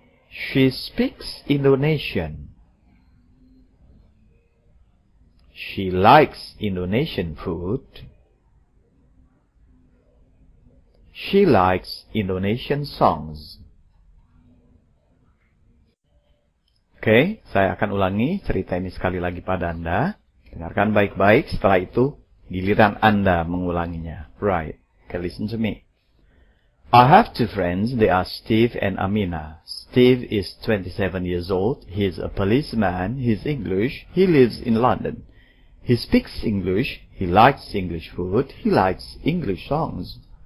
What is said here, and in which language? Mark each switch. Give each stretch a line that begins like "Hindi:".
English: She speaks Indonesian. She likes Indonesian food. She likes Indonesian songs.
Indonesian: Oke, saya akan ulangi cerita ini sekali lagi pada Anda. Dengarkan baik-baik, setelah itu giliran Anda mengulanginya.
English: Right, okay, listen to me. I have two friends, they are Steve and Amina. Steve is 27 years old, he is a policeman, he is English, he lives in London. He speaks English, he likes English food, he likes English songs.